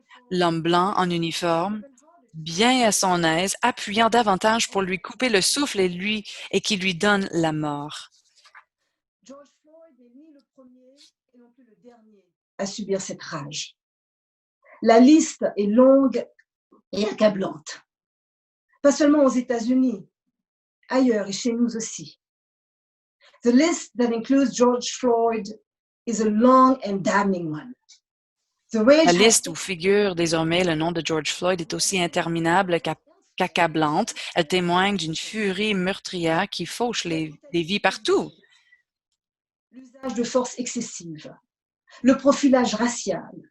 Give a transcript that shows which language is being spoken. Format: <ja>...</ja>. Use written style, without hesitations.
<fr>L'homme blanc en uniforme, bien à son aise, appuyant davantage pour lui couper le souffle et qui lui donne la mort. George Floyd n'est ni le premier et non plus le dernier à subir cette rage. La liste est longue et accablante. Pas seulement aux États-Unis, ailleurs et chez nous aussi.</fr> <en>The list that includes George Floyd is a long and damning one. The rage</en> <fr>La liste où figure désormais le nom de George Floyd est aussi interminable qu'accablante. Elle témoigne d'une furie meurtrière qui fauche des vies partout. l'usage de force excessive, le profilage racial.</fr>